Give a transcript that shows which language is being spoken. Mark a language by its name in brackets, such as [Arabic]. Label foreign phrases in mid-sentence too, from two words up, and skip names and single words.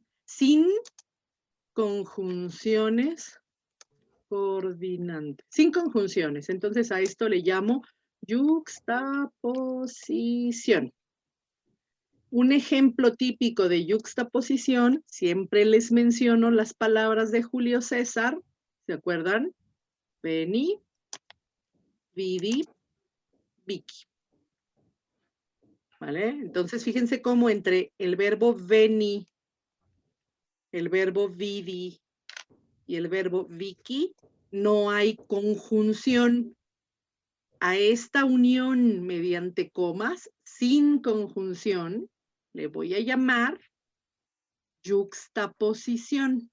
[Spanish] Sin conjunciones coordinantes. Sin conjunciones. Entonces a esto le llamo yuxtaposición. Un ejemplo típico de yuxtaposición, siempre les menciono las palabras de Julio César, ¿se acuerdan? [Latin] Veni, vidi, vici. [Spanish] ¿Vale? Entonces fíjense cómo entre el verbo veni, el verbo vidi y el verbo vici no hay conjunción. A esta unión mediante comas, sin conjunción, le voy a llamar yuxtaposición.